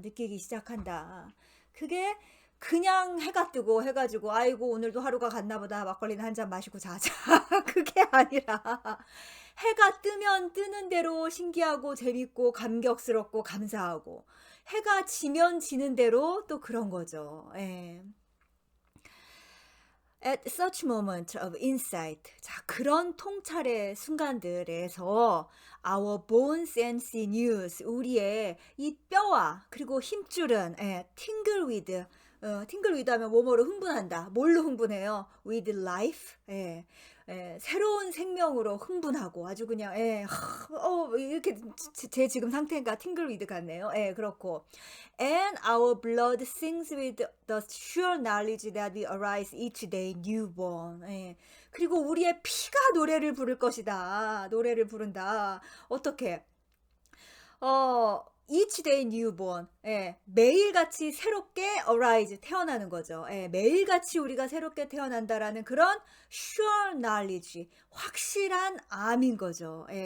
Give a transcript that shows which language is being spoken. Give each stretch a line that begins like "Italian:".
Korean: 느끼기 시작한다. 그게 그냥 해가 뜨고 해가지고 아이고 오늘도 하루가 갔나 보다 막걸리는 한 잔 마시고 자자. 그게 아니라 해가 뜨면 뜨는 대로 신기하고 재밌고 감격스럽고 감사하고 해가 지면 지는 대로 또 그런 거죠.
English: At such moment of insight,
Korean: 자 그런 통찰의 순간들에서
English: our bones and sinews,
Korean: 우리의 이 뼈와 그리고 힘줄은
English: tingle with, tingle with
Korean: 하면 뭐뭐로 흥분한다. 뭘로 흥분해요?
English: With life,
Korean: 새로운 생명으로 흥분하고 아주 그냥 이렇게 제 지금 상태가
English: tingle with
Korean: 같네요. 그렇고
English: and our blood sings with the sure knowledge that we arise each day newborn.
Korean: 그리고 우리의 피가 노래를 부를 것이다. 노래를 부른다. 어떻게?
English: each day newborn.
Korean: 매일같이 새롭게 arise, 태어나는 거죠. 매일같이 우리가 새롭게 태어난다라는 그런
English: sure knowledge,
Korean: 확실한 암인 거죠.